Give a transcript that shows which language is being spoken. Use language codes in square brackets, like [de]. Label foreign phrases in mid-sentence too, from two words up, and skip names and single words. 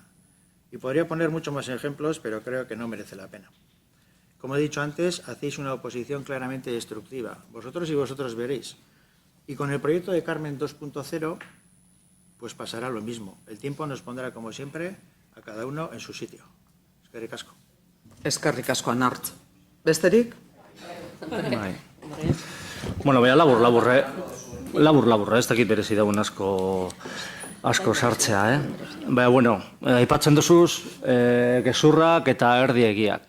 [es] Y podría poner muchos más ejemplos, pero creo que no merece la pena. Como he dicho antes, hacéis una oposición claramente destructiva. Vosotros y vosotros veréis. Y con el proyecto de Carmen 2.0, pues pasará lo mismo. El tiempo nos pondrá, como siempre, a cada uno en su sitio. [eu] Eskerrik asko. Eskerrik asko Anart. Besterik? Bai. Bueno, bera labur, ez dakit berezi dagoen asko sartzea, Baina, bueno, aipatzen duzuz, gezurrak eta erdiegiak.